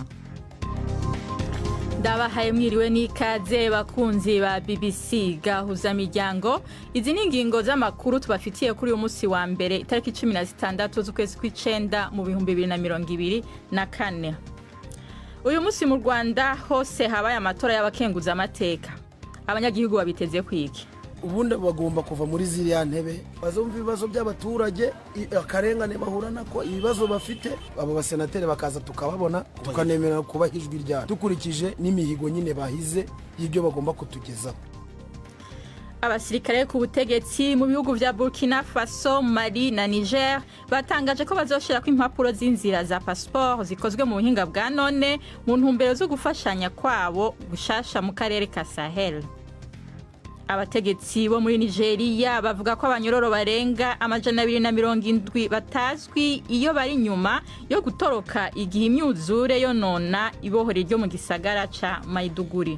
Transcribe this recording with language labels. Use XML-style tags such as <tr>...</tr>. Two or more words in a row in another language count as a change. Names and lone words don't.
<rn>Ndabahaye mwiriwe n'ikaze bakunzi ba BBC Gahuza Miryango. Izi ni ingingo z'amakuru tubafitiye kuri uyu munsi wa mbere itariki 16 z'ukwezi kw'icenda mu 2024. Uyu munsi mu Rwanda hose habaye amatora y'abakenguza amateka.</rn> <rw>Abanyagihugu babiteze kwiki. Ubundi bagomba kuva muri ziriya ntebe bazumva ibibazo by'abaturage, akarengane bahura nako, ibibazo bafite, abo basenateri bakaza tukababona tukanemera kubaha ijwi ryabo dukurikije n'imihigo nyine bahize y'ibyo bagomba kutugezaho.</rw> <rn>Abasirikare ku butegetsi mu bihugu vya Burkina Faso, Mali na Niger batangaje ko bazoshira ko impapuro z'inzira za passport zikozwe mu buhinga bwa none mu ntumbero zo gufashanya kwabo gushasha mu karere ka Sahel. Abategetsi bo muri Nigeria bavuga ko abanyororo barenga 270 batazwi iyo bari nyuma yo gutoroka igihe imyuzure yonona ibohore ryo mu gisagara ca Maiduguri.</rn>